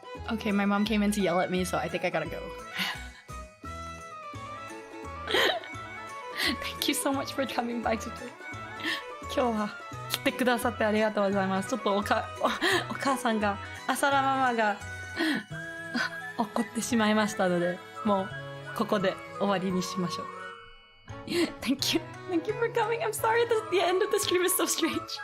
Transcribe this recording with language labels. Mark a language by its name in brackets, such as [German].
[English] Okay, my mom came in to yell at me, so I think I gotta go. Thank you so much for coming by today. [Japanese] 今日は来てくださってありがとうございます。ちょっとお母さんが、朝ラママが怒ってしまいましたので、もうここで終わりにしましょう。 [English] Thank you for coming. I'm sorry that the end of the stream is so strange.